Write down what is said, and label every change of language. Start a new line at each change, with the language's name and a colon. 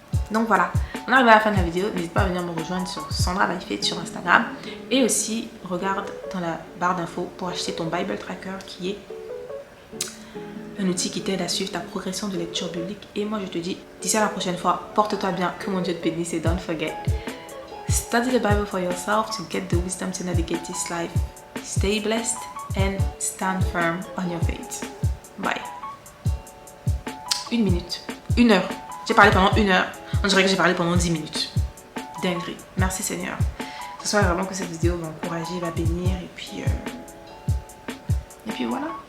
French: Donc voilà, on arrive à la fin de la vidéo. N'hésite pas à venir me rejoindre sur Sandra by Faith sur Instagram. Et aussi, regarde dans la barre d'infos pour acheter ton Bible Tracker qui est un outil qui t'aide à suivre ta progression de lecture biblique. Et moi, je te dis, d'ici à la prochaine fois, porte-toi bien, que mon Dieu te bénisse et
English: don't forget, Study the Bible for yourself to get the wisdom to navigate this life. Stay blessed and stand firm on your faith.
French: Bye. 1 minute. 1 heure. J'ai parlé pendant 1 heure. On dirait que j'ai parlé pendant 10 minutes. Dinguerie. Merci Seigneur. J'espère vraiment que cette vidéo va encourager, va bénir et puis voilà.